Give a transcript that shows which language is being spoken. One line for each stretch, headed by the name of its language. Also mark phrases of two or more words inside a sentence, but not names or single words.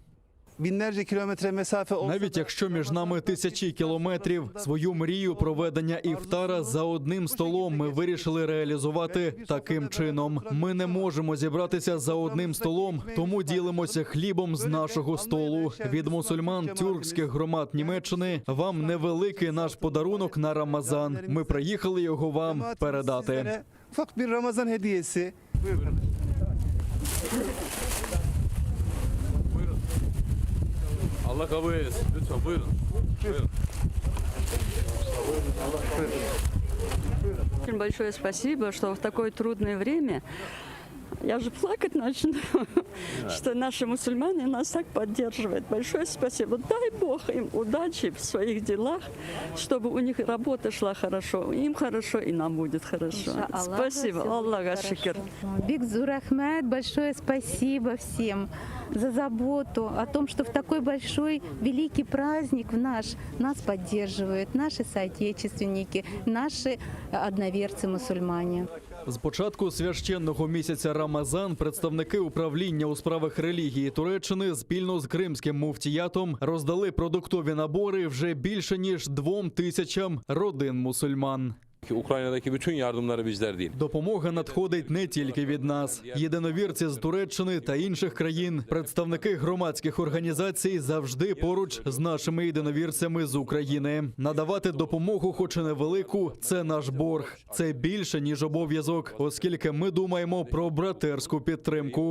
Ukrainian: Навіть якщо між нами тисячі кілометрів, свою мрію проведення іфтара за одним столом ми вирішили реалізувати таким чином. Ми не можемо зібратися за одним столом, тому ділимося хлібом з нашого столу. Від мусульман тюркських громад Німеччини вам невеликий наш подарунок на Рамазан. Ми приїхали його вам передати.
Turkish: Allah kabul etsin. Lütfen buyurun.
Russian: Очень большое спасибо, что в такое трудное время, я же плакать начну, что наши мусульмане нас так поддерживают. Большое спасибо. Дай Бог им удачи в своих делах, чтобы у них работа шла хорошо. Им хорошо, и нам будет хорошо. Спасибо. Аллаха шикр. Бигзур Ахмед, большое спасибо всем за заботу о том, что в такой большой, великий праздник нас поддерживают наши соотечественники, наши одноверцы-мусульмане.
Ukrainian: З початку священного місяця Рамазан представники управління у справах релігії Туреччини спільно з кримським муфтіятом роздали продуктові набори вже більше ніж 2000 родин мусульман.
Turkish: Ukrayna'daki bütün yardımları bizler değil.
Ukrainian: Допомога надходить не тільки від нас. Єдиновірці з Туреччини та інших країн, представники громадських організацій завжди поруч з нашими єдиновірцями з України. Надавати допомогу, хоч і невелику, це наш борг. Це більше, ніж обов'язок, оскільки ми думаємо про братерську підтримку.